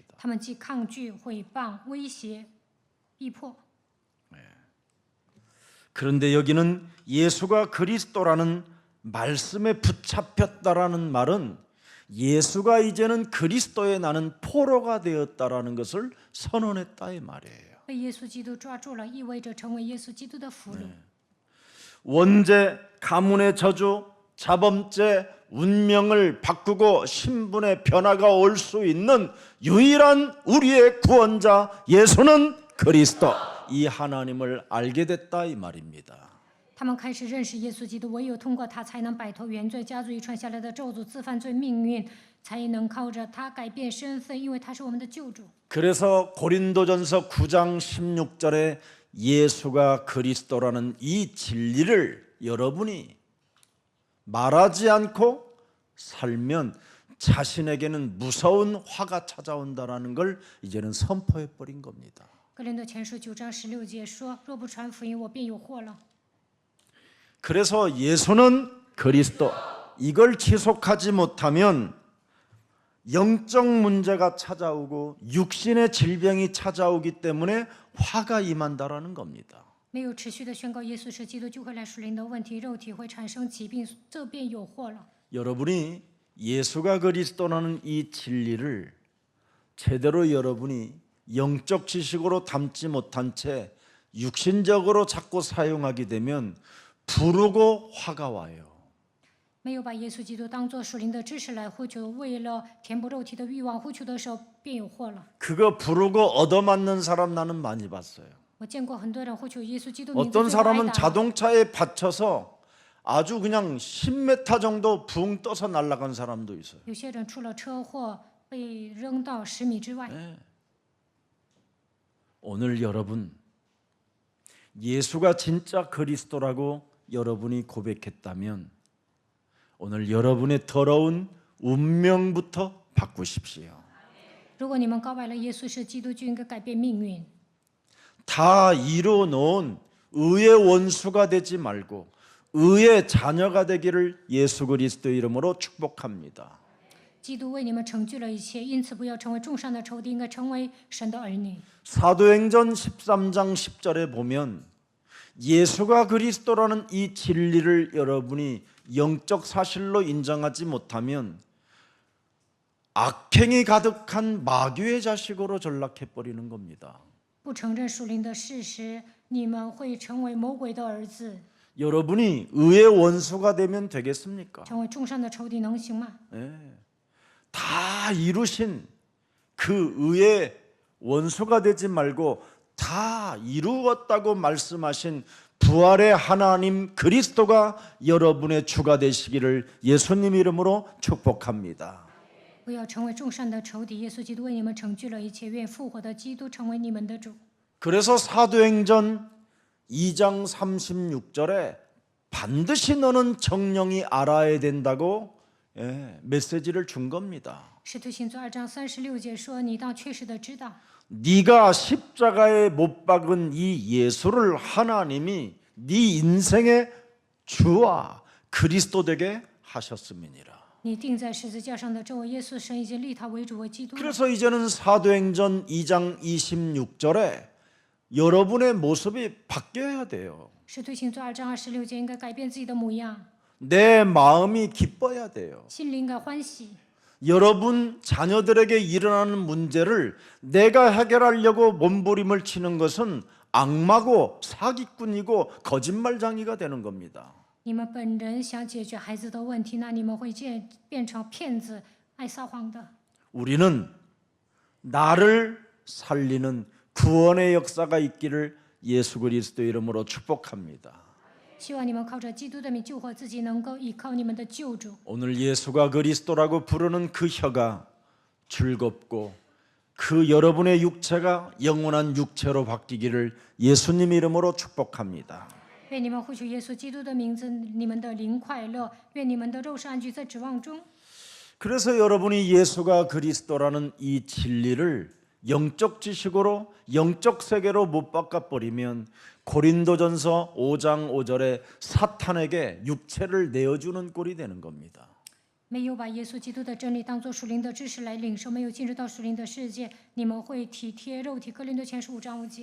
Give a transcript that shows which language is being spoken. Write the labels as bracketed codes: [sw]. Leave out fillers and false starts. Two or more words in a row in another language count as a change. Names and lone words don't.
[zh] 他们既抗拒、毁谤、威胁、逼迫。 [ko] 그런데 여기는 예수가 그리스도라는 말씀에 붙잡혔다라는 말은 예수가 이제는 그리스도의 나는 포로가 되었다라는 것을 선언했다 이 말이에요. [zh] 被耶稣基督抓住了，意味着成为耶稣基督的俘虏。 [ko] 원죄, 가문의 저주, 자범죄, 운명을 바꾸고 신분의 변화가 올 수 있는 유일한 우리의 구원자 예수는 그리스도, 이 하나님을 알게 됐다 이 말입니다. [zh] 他们开始认识耶稣基督，唯有通过他才能摆脱原罪、家族遗传下来的咒诅、自犯罪命运，才能靠着他改变身份，因为他是我们的救主。 [ko] 그래서 고린도전서 9장 16절에 예수가 그리스도라는 이 진리를 여러분이 말하지 않고 살면 자신에게는 무서운 화가 찾아온다라는 걸 이제는 선포해 버린 겁니다. [zh] 哥林多前书9章16节说：“若不传福音，我便有祸了。” [ko] 그래서 예수는 그리스도, 이걸 지속하지 못하면 영적 문제가 찾아오고 육신의 질병이 찾아오기 때문에 화가 임한다라는 겁니다. [zh] 没有持续的宣告耶稣是基督，就会来属灵的问题，肉体会产生疾病，这便有祸了。 [ko] 여러분이 예수가 그리스도라는 이 진리를 제대로 여러분이 영적 지식으로 담지 못한 채 육신적으로 자꾸 사용하게 되면 부르고 화가 와요. [zh] 没有把耶稣基督当作属灵的知识来呼求，为了填补肉体的欲望呼求的时候，便有祸了。 [ko] 그거 부르고 얻어맞는 사람 나는 많이 봤어요. [zh] 我见过很多人呼求耶稣基督名字， [ko] 어떤 [zh] 最后挨 [ko] 사람은 [zh] 打。 [ko] 자동차에 받쳐서 아주 그냥 10m 정도 붕 떠서 날아간 사람도 있어요. [zh] 有些人出了车祸，被扔到10米之外。 [ko] 오늘 여러분 예수가 진짜 그리스도라고 여러분이 고백했다면 오늘 여러분의 더러운 운명부터 바꾸십시오. [zh] 如果你们告白了耶稣是基督，就应该改变命运。 [ko] 다 이루어놓은 의의 원수가 되지 말고 의의 자녀가 되기를 예수 그리스도의 이름으로 축복합니다. [zh] 基督为你们成就了一切，因此不要成为众上的仇敌，应该成为神的儿女。 [ko] 사도행전 13장 10절에 보면 예수가 그리스도라는 이 진리를 여러분이 영적 사실로 인정하지 못하면 악행이 가득한 마귀의 자식으로 전락해버리는 겁니다. [zh] 不承认属灵的事实，你们会成为魔鬼的儿子， [ko] 여러분이 의의 원수가 되면 되겠습니까? [zh] 成为众上的仇敌，能行吗？ [ko] 다 이루신 그 의의 원수가 되지 말고 다 이루었다고 말씀하신 부활의 하나님 그리스도가 여러분의 주가 되시기를 예수님 이름으로 축복합니다. [zh] 不要成为众上的仇敌，耶稣基督为你们成就了一切，愿复活的基督成为你们的主。 [ko] 그래서 사도행전 2장 36절에 반드시 너는 정령이 알아야 된다고 메시지를 준 겁니다. [zh] 使徒行传2章36节说：“你当确实的知道， [ko] 네가 십자가에 못 박은 이 예수를 하나님이 네 인생의 주와 그리스도 되게 하셨음이니라. [zh] 你钉在十字架上的这位耶稣，神已经立他为主为基督了。 [ko] 그래서 이제는 사도행전 2장 26절에 여러분의 모습이 바뀌어야 돼요. [zh] 使徒行传2章26节应该改变自己的模样， [ko] 내 마음이 기뻐야 돼요. [zh] 心里应该欢喜。 [ko] 여러분 자녀들에게 일어나는 문제를 내가 해결하려고 몸부림을 치는 것은 악마고 사기꾼이고 거짓말쟁이가 되는 겁니다. [zh] 你们本人想解决孩子的问题，那你们会变成骗子、爱撒谎的。 [ko] 우리는 나를 살리는 구원의 역사가 있기를 예수 그리스도 이름으로 축복합니다. [zh] 希望你们靠着基督的名救活自己，能够依靠你们的救主。 [ko] 오늘 예수가 그리스도라고 부르는 그 혀가 즐겁고 그 여러분의 육체가 영원한 육체로 바뀌기를 예수님 이름으로 축복합니다. [zh] 愿你们呼求耶稣基督的名字，你们的灵快乐。愿你们的肉身安居在指望中。 [ko] 그래서 여러분이 예수가 그리스도라는 이 진리를 영적 지식으로 영적 세계로 못 바꿔버리면 고린도전서 5장 5절에 사탄에게 육체를 내어주는 꼴이 되는 겁니다. [zh] 没有把耶稣基督的真理当作属灵的知识来领受，没有进入到属灵的世界，你们会体贴肉体。哥林多前书5章5节。